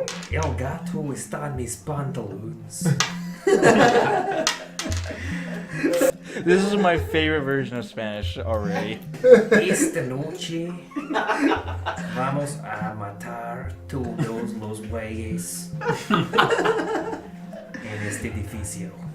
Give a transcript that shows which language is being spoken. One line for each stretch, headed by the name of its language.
Spanish: El gato está en mis pantaloons.
English: This is my favorite version of Spanish already.
Spanish: Esta noche vamos a matar todos los güeyes en este edificio.